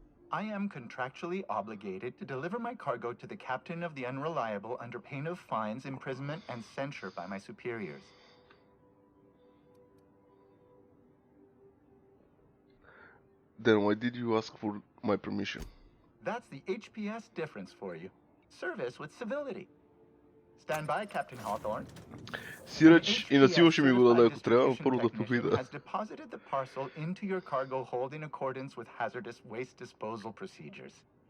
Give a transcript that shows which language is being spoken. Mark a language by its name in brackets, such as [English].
[English] I am contractually obligated to deliver my cargo to the captain of the Unreliable under pain of fines, imprisonment, and censure by my superiors. Then why did you ask for my permission? That's the HPS difference for you. Service with civility. Stand by, Captain Hawthorne. [Bulgarian] Сиреч и на сила ще ми го даде, ако трябва, първо да попита. [English] Has deposited the parcel into your cargo hold in accordance with hazardous waste disposal procedures.